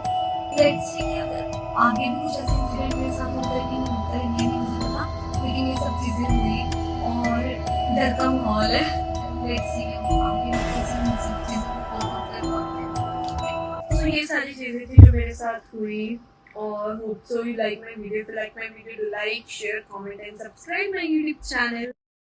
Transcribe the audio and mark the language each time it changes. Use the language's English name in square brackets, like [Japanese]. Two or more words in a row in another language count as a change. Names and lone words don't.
[English] let's see [Hindi] अगर आगे भी कुछ ऐसे इंसिडेंट मेरे साथ होता है कि नहीं होता है ये नहीं मुझे पता, लेकिन ये सब चीजें हुई और डर का माहौल है। [English] let's see [Hindi] आगे कैसे सब चीजों को कोप कर पाते हैं। तो ये सारी चीज़ें थी जो मेरे साथ हुई और [English] hope so you like my video. If you like my video, do like, share, comment and subscribe my YouTube channel.